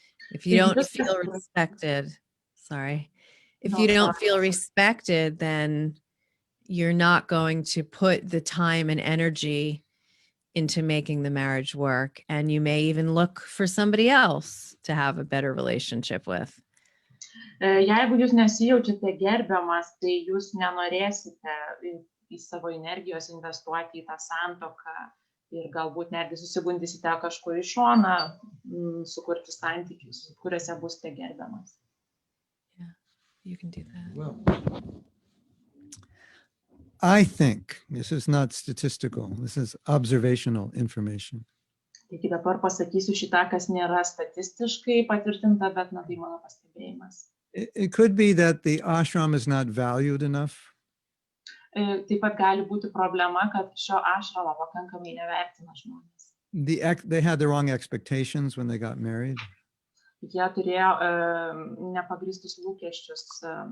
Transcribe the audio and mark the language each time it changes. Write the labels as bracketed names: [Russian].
[English] If you don't feel respected, if you don't feel respected, then you're not going to put the time and energy into making the marriage work. And you may even look for somebody else to have a better relationship with. [Lithuanian] Jeigu jūs nesijaučiate gerbiamas, tai jūs nenorėsite į savo energijos investuoti į tą santuoką ir galbūt netgi susigundysite kažkur į šoną, sukurti santykius, kuriuose būsite gerbiamas. [English] Yeah, you can do that. Well, I think this is not statistical. This is observational information. [Lithuanian] Taigi dabar pasakysiu šitą, kas nėra statistiškai patvirtinta, bet tai mano pastebėjimas. [English] It could be that the ashram is not valued enough. [Lithuanian] Taip pat gali būti problema, kad šio ašramo pakankamai nevertina žmonės. [English] They had the wrong expectations when they got married. [Lithuanian] Jie turėjo nepagristus lūkesčius.